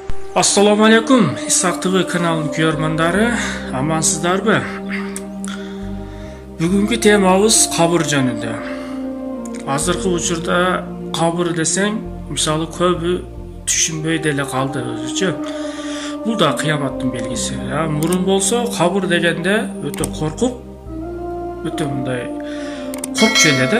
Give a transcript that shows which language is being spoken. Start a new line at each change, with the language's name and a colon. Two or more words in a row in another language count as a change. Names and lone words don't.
Arabic: السلام عليكم,
Kyrgyz: Исхак ТВ каналынын көрөрмандары, амансыздарбы? Бүгүнкү темабыз кабыр жөнүндө. Азыркы учурда кабыр десең, мисалы көбү түшүнбөй деле калды өзүчө. Бул да кыяматтын белгиси. Мурун болсо кабыр дегенде өтө коркуп, өтө мындай коркчу эле да.